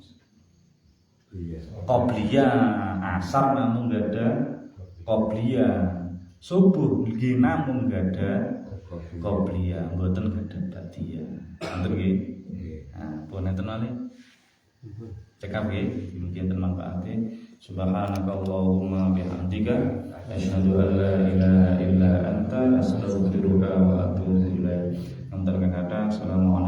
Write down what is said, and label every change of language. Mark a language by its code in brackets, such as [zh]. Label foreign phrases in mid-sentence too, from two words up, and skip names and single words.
[jv] Qobliyah. Asar namung gadah qobliyah. Subuh nggih namung gadah qobliyah, mboten gadah ba'diyah. Ngoten nggih. Nah, pun enten malih. Cekap nggih, mungkin bermanfaate. [ar] سبحانك اللهم وبحمدك أشهد أن لا إله إلا أنت أستغفرك وأتوب إليك. [jv] Wonten kang kathah. Assalamualaikum